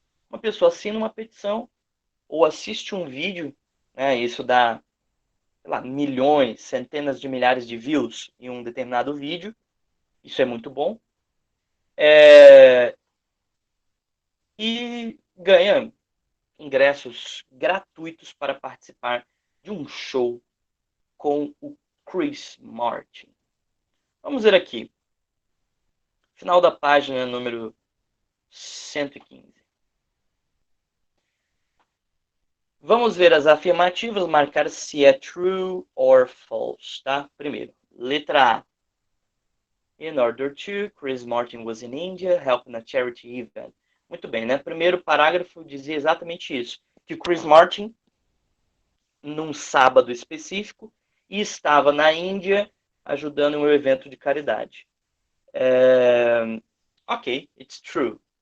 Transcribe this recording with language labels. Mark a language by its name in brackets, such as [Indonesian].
[Portuguese] Uma pessoa assina uma petição ou assiste um vídeo, né, isso dá, sei lá, milhões, centenas de milhares de views em um determinado vídeo, isso é muito bom, e ganha ingressos gratuitos para participar de um show com o Chris Martin. Vamos ver aqui. Final da página número 115. Vamos ver as afirmativas, marcar se é [English] true or false, [Portuguese] tá? Primeiro, letra A. [English] In order to, Chris Martin was in India helping a charity event. [Portuguese] Muito bem, né? Primeiro parágrafo dizia exatamente isso. Que o Chris Martin, num sábado específico, estava na Índia ajudando em um evento de caridade. [English] Ok, it's true.